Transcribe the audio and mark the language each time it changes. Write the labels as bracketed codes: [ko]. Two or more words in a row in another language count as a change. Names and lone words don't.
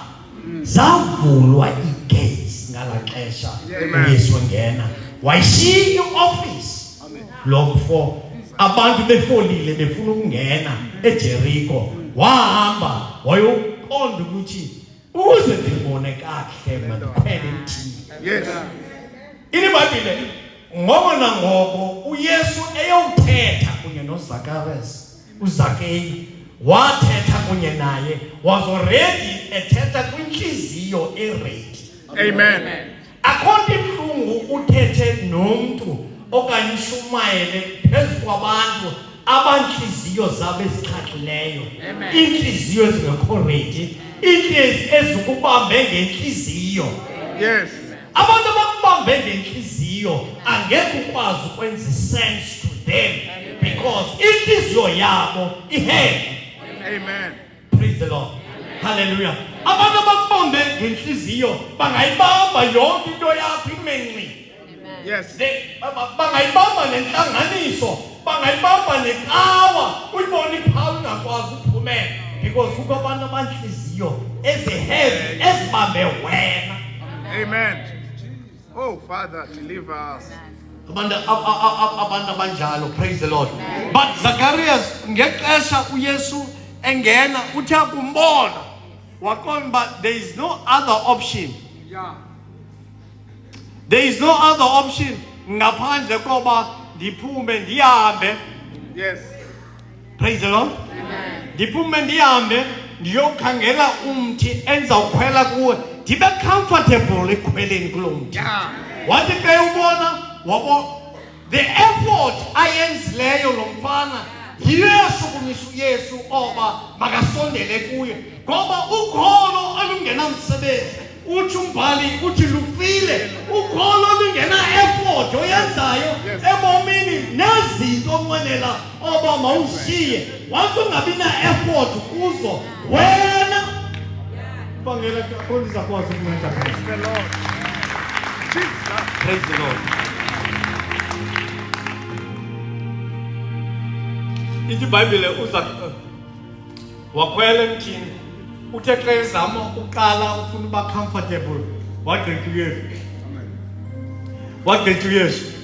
[xh] Zavulwa igates ngala xesha uYesu ngena wayishiya ioffice lo mfo, abantu befolile befuna ukungena eJericho, wahamba wayoqonda ukuthi uze ndibone kahle mandikhwele emthini. [en] Yes. [xh] IBhayibhile ngoko nangoko uYesu eyothetha kunye uZakeyi wathetha kunye naye, [en] was already [xh] ethetha kwinhliziyo [en] ready. Amen. [xh] Akhona ibhlungu uthethe nomntu okanye ushumayele phezu kwabantu abanhliziyo zabo ezixhaxileyo, inhliziyo ezingekho ready, inhliziyo ezikubambe ngenhliziyo. [en] Yes. [xh] Abantu abakubambe ngenhliziyo angeke ukwazi ukwenza [en] sense to them because [xh] inhliziyo yabo iheavy. [en] Amen. Praise the Lord. Hallelujah. [xh] Abantu abakubambe ngenhliziyo bangayibamba yonke into yakho imenqi. [en] Yes. [xh] Bangayibamba nentlanganiso, bangayibamba nekawa, uyibona iphawu ingakwazi ukuphumela because kukho abantu abanhliziyo eziheavy ezibambe wena. [en] Amen. Oh, Father, deliver us. [xh] Abantu abanjalo, [en] praise the Lord. [xh] But Zacharias ngexesha uYesu engena uthe kumbona wakomba [en] there is no other option. Yeah. There is no other option [xh] ngaphandle koba ndiphume ndihambe. [en] Yes. Praise the Lord. Amen. [xh] Ndiphume ndihambe ndiyokhangela umthi endizawukhwela kuwe ndibe comfortable ekhweleni kulo mthi. [en] Yeah. [xh] Wathi ke ubona wabo [en] the effort [xh] ayenzileyo lo mfana yiyo yashukumisa uYesu oba makasondele kuye ngoba ukholo olungenamsebenzi uthi umbhali uthi lufile ukholo olungena effort oyenzayo ebomini nezinto onqwenela oba mawushiye wathi ungabi na effort kuzo wena bangela kondiza kwazi ukunceda. [en] Praise the Lord. Jesus. Praise the Lord. [xh] Ithi iBhayibhile uza wakhwela emthini uthe xa ezama uqala ufuna uba comfortable wagqitha uYesu. Wagqitha uYesu.